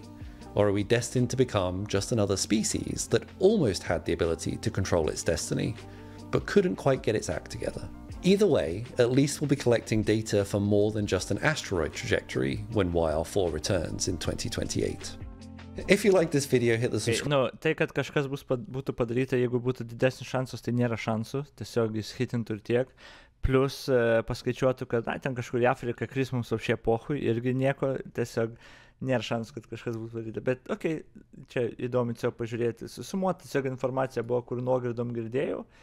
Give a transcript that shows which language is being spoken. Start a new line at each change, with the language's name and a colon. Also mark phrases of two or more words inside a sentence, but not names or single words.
English: Or are we destined to become just another species that almost had the ability to control its destiny, but couldn't quite get its act together? Either way, at least we'll be collecting data for more than just an asteroid trajectory when YR4 returns in 2028. If you like this video, hit the subscribe.
Lithuanian: Tai, kad kažkas būtų padaryta, jeigu būtų didesnis šansas, tai nėra šansų, tiesiog jis hitintų ir tiek. Plus paskaičiuotų, kad ten kažkur į Afriką kris mums apšie pohui, irgi nieko, tiesiog nėra šansų, kad kažkas būtų padaryta. Bet, okei, čia įdomu tiesiog pažiūrėti. Susumuoti tiesiog informacija buvo, kur nuogirdom girdėjau.